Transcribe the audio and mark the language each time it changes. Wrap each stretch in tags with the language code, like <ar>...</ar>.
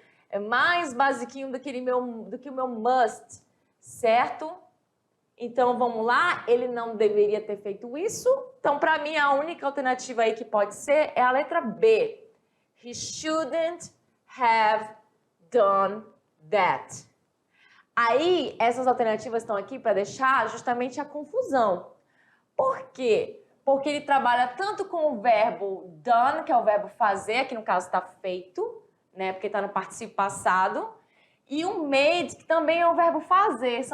<pt>É mais basiquinho do que o meu must, certo? Então, vamos lá. Ele não deveria ter feito isso. Então, para mim, a única alternativa aí que pode ser é a letra B.</pt> <en>He shouldn't have done that.</en> <pt>Aí, essas alternativas estão aqui para deixar justamente a confusão. Por quê? Porque ele trabalha tanto com o verbo done, que é o verbo fazer, que no caso está feito, né? Porque está no particípio passado. E o made, que também é o verbo fazer.</pt>